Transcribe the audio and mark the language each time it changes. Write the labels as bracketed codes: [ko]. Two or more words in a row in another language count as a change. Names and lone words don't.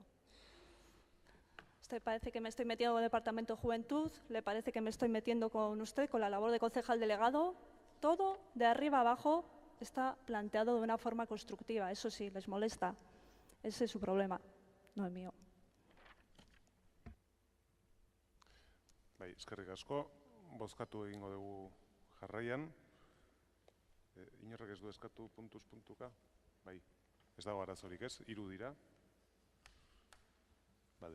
[es] ¿Usted parece que me estoy metiendo con el Departamento de Juventud? ¿Le parece que me estoy metiendo con usted, con la labor de concejal delegado? Todo, de arriba abajo, está planteado de una forma constructiva. Eso sí, les molesta. Ese es su problema, no el mío. [eu] Bai, eskerrik asko. Bozkatu egingo dugu jarraian. Inorrek ez du eskatu puntuz puntuka? Bai, ez dago arazorik ez, 3 dira. Bale.